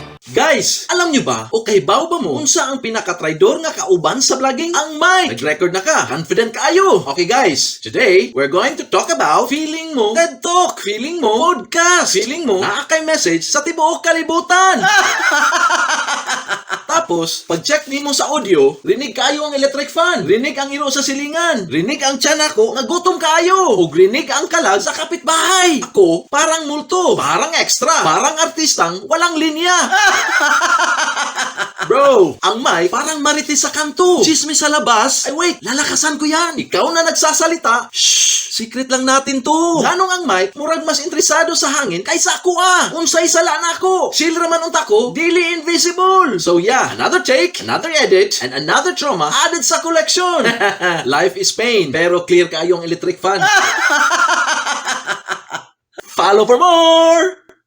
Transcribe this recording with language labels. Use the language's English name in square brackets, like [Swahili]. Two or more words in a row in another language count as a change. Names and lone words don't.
[Cebuano] Guys, [Filipino] alam nyo ba [Cebuano] o kahibaw ba mo unsa ang pinaka-traidor nga kauban sa vlogging? Ang mic! Nag-record na ka. Confident kaayo. [English] Okay guys, today, we're going to talk about [Cebuano] feeling mo TED Talk, feeling mo podcast, feeling mo naakay message sa tibuok kalibutan. Tapos, pag-check nimo sa audio, rinig kayo ang electric fan, rinig ang iro sa silingan, rinig ang tiyan ako nga gutom kayo, o rinig ang kalag sa kapitbahay. [Filipino] Ako, parang multo, parang extra, parang artistang walang linya. Bro, ang mic parang marites sa kanto. Chismis sa labas. Ay wait, lalakasan ko yan. Ikaw na nagsasalita. Shh, secret lang natin to. [Cebuano] Ganong ang mic, murag mas interesado sa hangin kaysa ako Unsay sala na ako. Chill raman unta ko, dili invisible. [English] So yeah, another take, another edit, and another trauma added sa collection. Life is pain, [Cebuano] pero clear kayo ang electric fan. [English] Follow for more!